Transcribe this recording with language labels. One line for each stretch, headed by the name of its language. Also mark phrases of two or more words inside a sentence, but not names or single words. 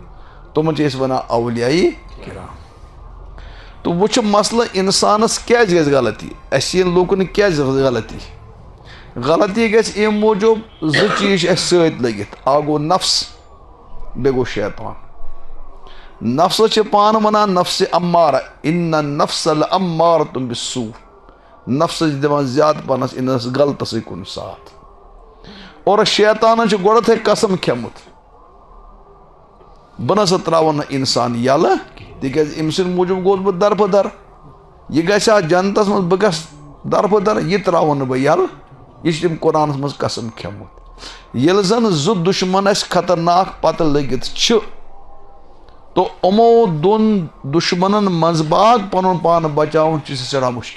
Kashmiri: تِمن چھِ أسۍ ونان اولیاء کرام. تہٕ وۄنۍ چھُ مسلہٕ انسانس کیازِ گژھِ غلطی، اسہِ یِن لوٗکن کیازِ غلطی. غلطی گژھِ امہِ موٗجوٗب زٕ چیٖز چھِ اسہِ سۭتۍ لٔگِتھ، اکھ گوٚو نفس بیٚیہِ گوٚو شیطان. نفسس چھِ پانہٕ ونان نفسِ امارہ
Arabic: ان النفس لامارۃ بالسوء،
Kashmiri: نفسس چھِ دِوان زیادٕ پہنس انس غلطسٕے کُن ساتھ. اور شیطانن چھُ گۄڈتھٕے قسم کھیوٚمُت بہٕ نسا تراون نہٕ انسان یلہٕ تِکیازِ أمۍ سٕنٛدِ موٗجوٗب گوٚوس بہٕ دربٕدر. یہِ گژھِ ہا جنتس منٛز بہٕ گژھٕ دربٕدر، یہِ تراون نہٕ بہٕ یلہٕ. یہِ چھُ تٔمۍ قرآنس منٛز قسم کھیوٚمُت. ییٚلہِ زن زٕ دُشمن اسہِ خطرناک پتہٕ لٔگِتھ چھِ تہٕ یِمو دۄن دُشمنن منٛز باگ پنُن پان بچاوُن چھُ سٮ۪ٹھاہ مُشکِل.